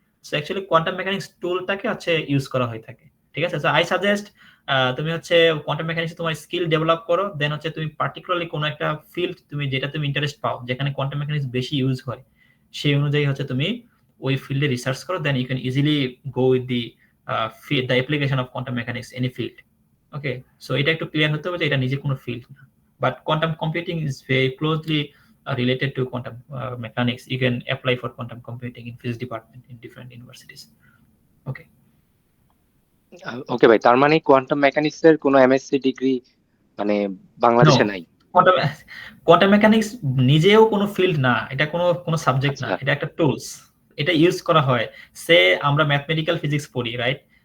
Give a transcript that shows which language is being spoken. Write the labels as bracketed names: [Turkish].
[Bangla] So actually quantum mechanics টুলটাকে হচ্ছে use করা হয়ে থাকে, ঠিক আছে? সো আই সাজেস্ট তুমি হচ্ছে কোয়ান্টাম মেকানিক্সে তোমার স্কিল ডেভেলপ করো, দেন হচ্ছে তুমি পার্টিকুলারলি কোনো একটা ফিল্ড যেটা তুমি ইন্টারেস্ট পাও, যেখানে কোয়ান্টাম মেকানিক্স বেশি ইউজ হয়, সেই অনুযায়ী হচ্ছে তুমি ওই ফিল্ডে রিসার্চ করো, [English] Then you can easily go with the application of quantum mechanics any field. Okay, so [Bangla] এটা একটু ক্লিয়ার হতে হবে যে এটা নিজে কোনো ফিল্ড না, [English] but quantum computing is very closely related to quantum mechanics. You can apply for quantum computing in physics department in different universities. Okay. [Bangla] ওকে ভাই, তার মানে কোয়ান্টাম মেকানিক্স এর কোনো এমএসসি ডিগ্রি মানে [English] No, [Bangla] বাংলাদেশে নাই? quantum quantum mechanics নিজেও কোনো ফিল্ড না, এটা কোনো সাবজেক্ট না, আচ্ছা। এটা একটা টুলস। এটা ইউজ করা হয়, সে আমরা ম্যাথমেটিক্যাল ফিজিক্স পড়ি, রাইট?